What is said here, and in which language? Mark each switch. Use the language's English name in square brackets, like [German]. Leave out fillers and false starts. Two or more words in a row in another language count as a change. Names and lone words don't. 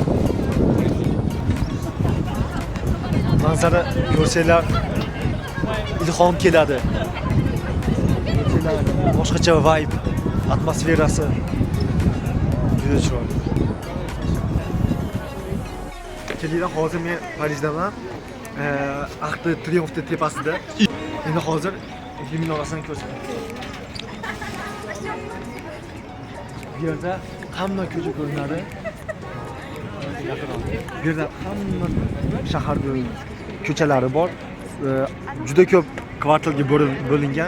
[Uzbek] Manzara ko'rsanglar ilhom keladi. Boshqacha vibe, atmosferasi. Juda chiroyli. Kelinglar, hozir men Parijdaman. Arc de Triomphe tepasida. Endi hozir Eiffel minorasini ko'rsataman. Bu yerda hamma ko'cha ko'rinadi. Bu yerda hamma shahar ko'chalari bor. Juda ko'p kvartalga bo'lingan.